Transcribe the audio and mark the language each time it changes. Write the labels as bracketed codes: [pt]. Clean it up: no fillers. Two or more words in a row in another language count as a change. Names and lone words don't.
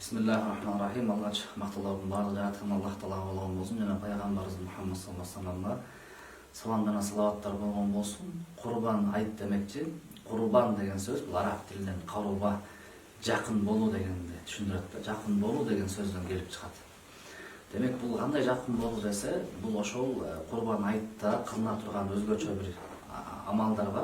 [ar] Bismillahirrahmanirrahim. [ky] Alгач макталардын баардыгы жараткан Аллах Таала болгон болсун жана пайгамбарыбыз Мухаммад [ar] صلى الله عليه وسلم [ky] саламдана салаваттар болгон болсун. Курбан айт демекчи. Курбан деген сөз бул араб тилинен каруба, жакын болуу дегенди түшүндүрөт да. Жакын болуу деген сөздөн келип чыгат. Демек бул кандай жакын болуу десе, бул ошол курбан айтта кылына турган өзгөчө бир амалдар бар.